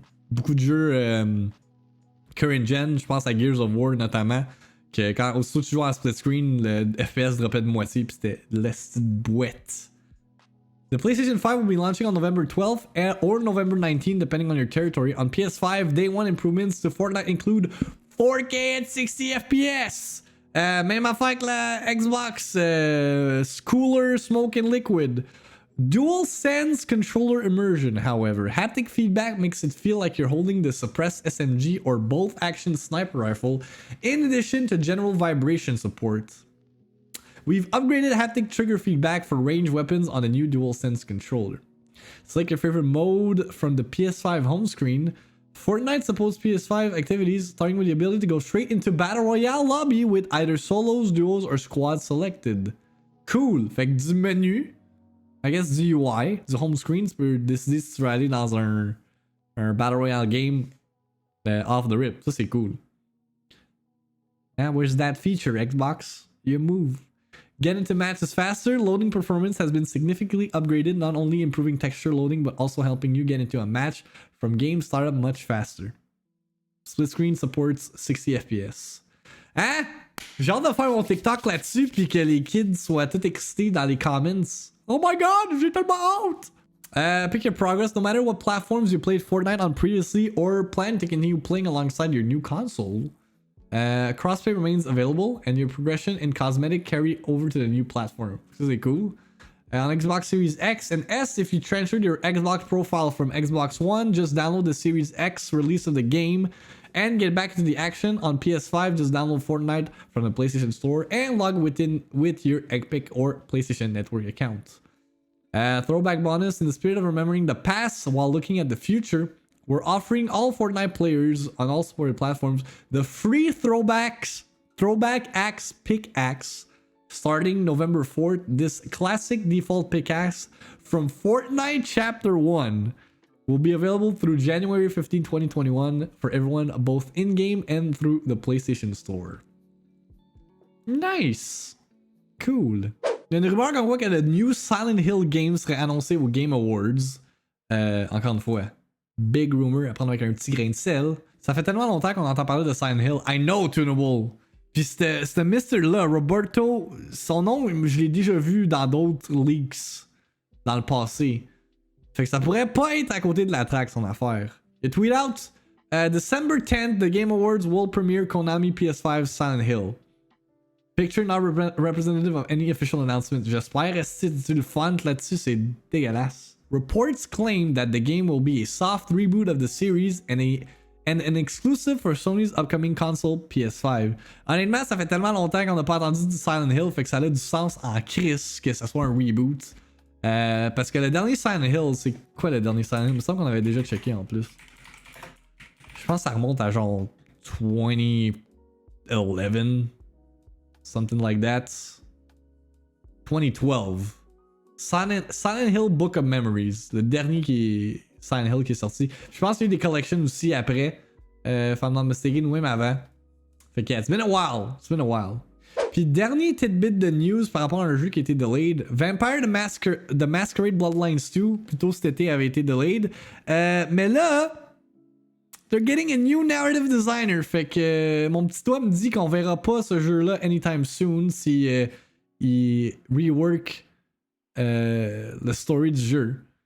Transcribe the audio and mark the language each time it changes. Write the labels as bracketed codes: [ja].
[fr] Beaucoup de jeux current gen, je pense à Gears of War notamment, que quand aussitôt tu joues en split screen, le FPS droppait de moitié pis c'était l'esti de boîte. [en] The PlayStation 5 will be launching on November 12th or November 19th depending on your territory. On PS5, day one improvements to Fortnite include 4K at 60 FPS. [fr] Même affaire que la Xbox, [en] cooler, smoke and liquid. Dual sense controller immersion, however. Haptic feedback makes it feel like you're holding the suppressed SMG or bolt action sniper rifle, in addition to general vibration support. We've upgraded haptic trigger feedback for ranged weapons on the new DualSense controller. Select your favorite mode from the PS5 home screen. Fortnite supports PS5 activities, starting with the ability to go straight into Battle Royale lobby with either solos, duos, or squads selected. Cool! [fr] Fait que du menu, I guess du UI, du home screen, tu peux décider si tu veux aller dans un Battle Royale game [en] off the rip. [fr] Ça c'est cool. [en] And where's that feature, Xbox? You move. Get into matches faster. Loading performance has been significantly upgraded, not only improving texture loading, but also helping you get into a match from game startup much faster. Split screen supports 60 FPS. Hein? [fr] J'ai hâte de faire mon TikTok là-dessus, puis que les kids soient tout excités dans les comments. [en] Oh my god, [fr] j'ai tellement hâte! [en] Pick your progress. No matter what platforms you played Fortnite on previously or plan to continue playing alongside your new console, crossplay remains available, and your progression and cosmetic carry over to the new platform. This is cool. On Xbox Series X and S, if you transferred your Xbox profile from Xbox One, just download the Series X release of the game and get back into the action. On PS5, just download Fortnite from the PlayStation Store and log with your Epic or PlayStation Network account. Throwback bonus. In the spirit of remembering the past while looking at the future, we're offering all Fortnite players on all supported platforms the free Throwback Axe Pickaxe starting November 4th. This classic default pickaxe from Fortnite Chapter 1 will be available through January 15, 2021 for everyone both in-game and through the PlayStation Store. Nice! Cool. [fr] Il y a une rumeur comme quoi que le new Silent Hill game serait annoncé aux Game Awards. Encore une fois. Big rumor à prendre avec un petit grain de sel. Ça fait tellement longtemps qu'on entend parler de Silent Hill. [en] I know, [fr] Tunable. Puis ce Mr. là, Roberto, son nom, je l'ai déjà vu dans d'autres leaks dans le passé. Fait que ça pourrait pas être à côté de la track, son affaire. [en] Il tweet out, December 10th, the Game Awards will premiere Konami PS5 Silent Hill. Picture not representative of any official announcement. [fr] J'espère rester du le font là-dessus, c'est dégueulasse. [en] reports claim that the game will be a soft reboot of the series and an exclusive for Sony's upcoming console PS5. [fr] Honnêtement, ça fait tellement longtemps qu'on n'a pas entendu du Silent Hill, fait que ça a du sens en crise que ça soit un reboot. Parce que le dernier Silent Hill, c'est quoi le dernier Silent Hill? Il me semble qu'on avait déjà checké en plus. Je pense que ça remonte à genre 2011. [en] Something like that. 2012. Silent Hill Book of Memories. [fr] Le dernier Silent Hill qui est sorti. Je pense qu'il y a eu des collections aussi après. [en] If I'm not mistaken, [fr] ou même avant. Fait que, [en] it's been a while. It's been a while. [fr] Puis dernier tidbit de news par rapport à un jeu qui a été delayed. Vampire the Masquerade Bloodlines 2, plutôt cet été, avait été delayed. Mais là, they're getting a new narrative designer. Fait que mon petit doigt me dit qu'on verra pas ce jeu-là [en] anytime soon [fr] si il rework le story du jeu.